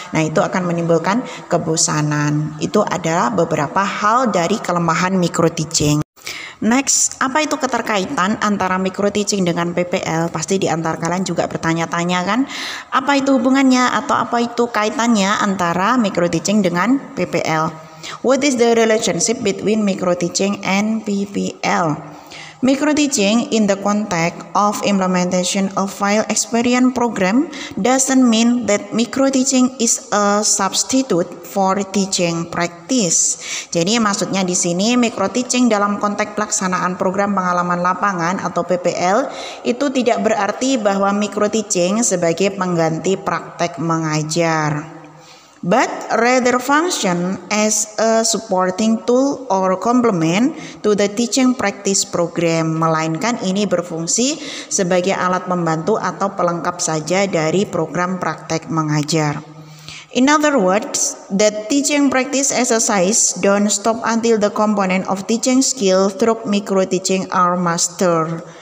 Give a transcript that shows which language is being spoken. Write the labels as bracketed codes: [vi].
[id] Nah itu akan menimbulkan kebosanan. Itu adalah beberapa hal dari kelemahan micro teaching. Next, apa itu keterkaitan antara micro teaching dengan PPL? Pasti di antara kalian juga bertanya-tanya kan, apa itu hubungannya atau apa itu kaitannya antara micro teaching dengan PPL? [en] What is the relationship between micro teaching and PPL? Micro teaching in the context of implementation of file experience program doesn't mean that micro teaching is a substitute for teaching practice. [id] Jadi maksudnya di sini micro teaching dalam konteks pelaksanaan program pengalaman lapangan atau PPL itu tidak berarti bahwa micro teaching sebagai pengganti praktek mengajar, [en] but rather function as a supporting tool or complement to the teaching practice program. [id] Melainkan ini berfungsi sebagai alat pembantu atau pelengkap saja dari program praktek mengajar. [en] In other words, that teaching practice exercise don't stop until the component of teaching skill through micro teaching are mastered.